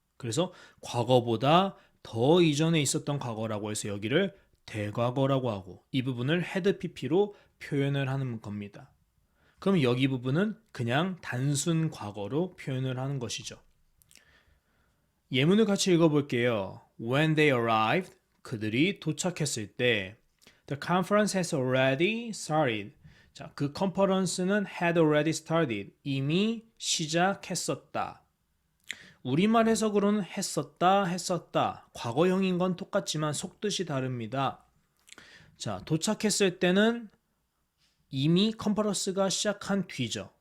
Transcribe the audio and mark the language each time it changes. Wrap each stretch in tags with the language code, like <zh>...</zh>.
<ko>그래서 과거보다 더 이전에 있었던 과거라고 해서 여기를 대과거라고 하고 이 부분을 had pp로 표현을 하는 겁니다. 그럼 여기 부분은 그냥 단순 과거로 표현을 하는 것이죠. 예문을 같이 읽어볼게요.</ko> <en>When they arrived,</en> <ko>그들이 도착했을 때</ko> <en>The conference has already started.</en> <ko>자, 그 컨퍼런스는</ko> <en>had already started.</en> <ko>이미 시작했었다. 우리말 해석으로는 했었다. 과거형인 건 똑같지만 속뜻이 다릅니다. 자, 도착했을 때는 이미 컨퍼런스가 시작한 뒤죠.</ko>